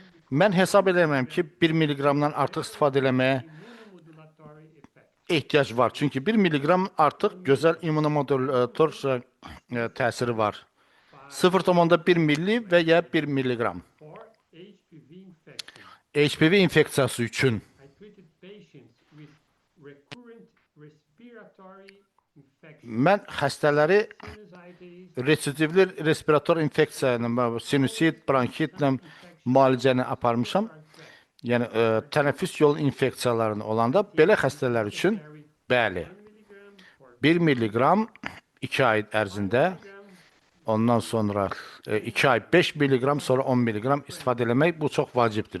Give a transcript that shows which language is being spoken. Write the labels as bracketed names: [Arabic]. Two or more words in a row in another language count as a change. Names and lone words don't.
[Azerbaijani] Mən hesab edirəm ki, 1 milliqramdan artıq istifadə etməyə [English] immunomodulatory effect. [Azerbaijani] ehtiyac var. Çünki 1 milliqram artıq gözəl immunomodulator təsiri var. 0,1 milli və ya 1 milliqram. [English] For HPV infection, [Azerbaijani] HPV infeksiyası üçün [English] I treated patients with recurrent respiratory infection, [Azerbaijani] mən xəstələri [English] sinusitis, [Azerbaijani] residivli respirator infeksiya ilə, sinusit, bronxitlə müalicəni aparmışam. Yəni tənəffüs yolu infeksiyalarının olanda belə xəstələr üçün bəli 1 milliqram 2 ay ərzində, ondan sonra 2 ay 5 milliqram, sonra 10 milliqram istifadə etmək bu çox vacibdir.